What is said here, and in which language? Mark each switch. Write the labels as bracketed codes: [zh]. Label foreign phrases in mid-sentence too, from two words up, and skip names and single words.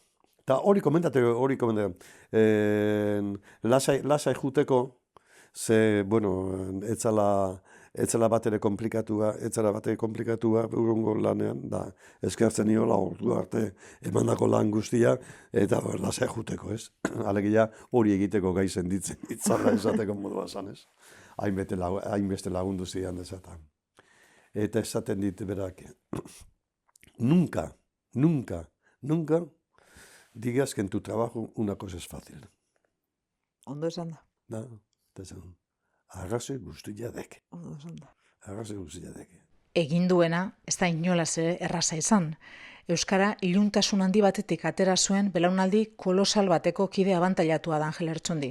[eu] Eta hori komentatu, lasai juteko, ze, etzela bat ere komplikatua urrungo lanean, da eskertzen niola ordu arte emandako lan guztia, eta lasai juteko, ez? Alegia hori egiteko gai senditzen, itzala esateko modua zan, ez? Hainbeste lagundu zidan desatan. Eta esaten dit berak, [es] nunca digas que en tu trabajo una cosa es fácil. [eu] Ondo esan da. Da, eta esan, arrazoi guztia dek. Ondo esan da. Arrazoi guztia dek. Egin duena, ez da inolaz ere erraza izan. Euskara iluntasun handi batetik atera zuen belaunaldi kolosal bateko kide abantailatua da Angel Lertxundi.